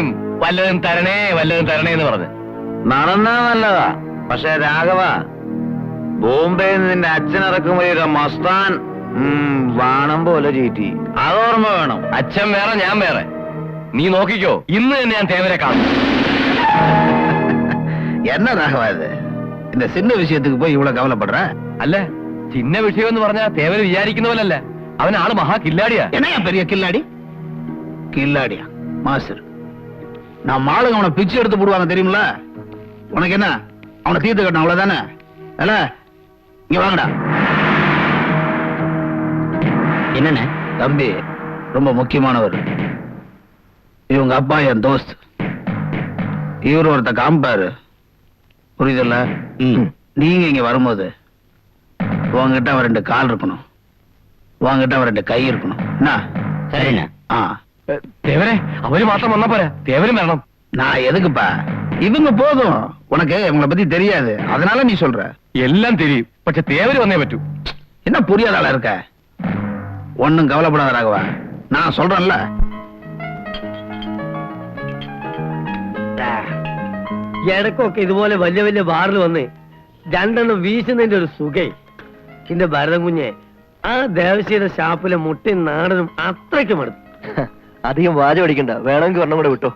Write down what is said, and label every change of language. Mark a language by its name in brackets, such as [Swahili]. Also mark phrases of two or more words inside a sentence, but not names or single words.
[Malayalam] വല്ലതും തരണേ വല്ലതും തരണേ എന്ന് പറഞ്ഞ് നടന്നാ നല്ലതാ. പക്ഷെ രാഘവ, ബോംബെയിൽ നിന്റെ അച്ഛനിറക്കുമ്പോൾ മസ്താൻ വാണം പോലെ ചീറ്റി. അതോർമ്മ വേണം. അച്ഛൻ വേറെ ഞാൻ വേറെ. നീ നോക്കിക്കോ, ഇന്ന് തന്നെ ഞാൻ തേവരെ കാണും. [Tamil] என்ன ராகவாது இந்த சின்ன விஷயத்துக்கு போய் இவ்வளவு கவலைப்படுற? [Malayalam] അല്ല, ചിന്ന വിഷയം എന്ന് പറഞ്ഞാ തേവര് വിചാരിക്കുന്ന പോലല്ല. അവൻ ആള് മഹാ കില്ലാടിയാ. [Tamil] என்னையா பெரிய கில்லாடி? கில்லாடியா மாஸ்டர்? நான் ஆளுங்க அவனை பிச்சு எடுத்து போடுவாங்க தெரியுமில? உனக்கு என்ன, அவனை தீர்த்து கட்டணும் அவ்வளவுதானே? அல்ல, இங்க வாங்கடா. என்னண்ணே? தம்பி ரொம்ப முக்கியமானவர். இவங்க அப்பா என் தோஸ்த். இவர் ஒருத்த காம்பாரு, புரியுதுல்ல? நீங்க இங்க வரும்போது உங்ககிட்ட அவன் 2 கால் இருக்கணும், உங்ககிட்ட அவன் 2 கை இருக்கணும். என்ன? சரிண்ணே. [Malayalam] തേവരെ അവര് മാത്രം വന്നാ പോരാ, തേവരും വരണം. [Tamil] நான் எதுக்குப்பா? இவங்க போதும். உனக்கு இவங்களை பத்தி தெரியாது, அதனால நீ சொல்ற. [Malayalam] എല്ലാം தெரியும், പക്ഷെ തേവര് വന്നേ പറ്റൂ. [Tamil] என்ன புரியாத ஆளா இருக்க? ஒண்ணும் கவலைப்படாத ராகவா, நான் சொல்றேன்ல. [Malayalam] ഇടക്കൊക്കെ ഇതുപോലെ വലിയ വലിയ ബാറിൽ വന്ന് 2 വീശുന്നതിന്റെ ഒരു സുഖേ. എന്റെ ഭരതം കുഞ്ഞെ, ആ ദേവശിയുടെ ഷാപ്പിലെ മുട്ടയും നാടനും അത്രയ്ക്കും അടുത്ത്. അധികം വാചം അടിക്കണ്ട, വേണമെങ്കിൽ ഒരെണ്ണം കൂടെ വിട്ടോ.